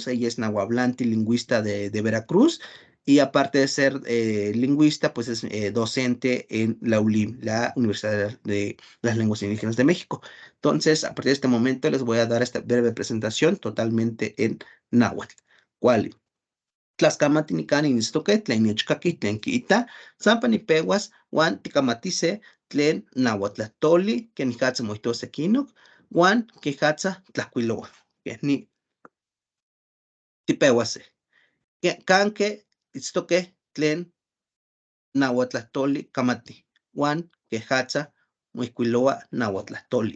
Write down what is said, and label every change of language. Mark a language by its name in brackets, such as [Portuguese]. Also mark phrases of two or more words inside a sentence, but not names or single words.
[Spanish] Ella es nahuablante y lingüista de Veracruz. Y aparte de ser lingüista, pues es docente en la ULIM, la Universidad de las Lenguas Indígenas de México. Entonces, a partir de este momento les voy a dar esta breve presentación totalmente en náhuatl. ¿Cuál? [Nahuatl languages] Tlaxcamati nicani nistoque, tlen niechcaqui, tlen quiita, sampa nipehuas, uan ticamatise, tlen nahuatlahtoli, que nijatza moihtose quinoc, uan quijatza tlahcuiloa, que ni tipeuase. Canque itztoque tlen nahuatlahtoli camati, uan quejatza moihcuiloa nahuatlahtoli.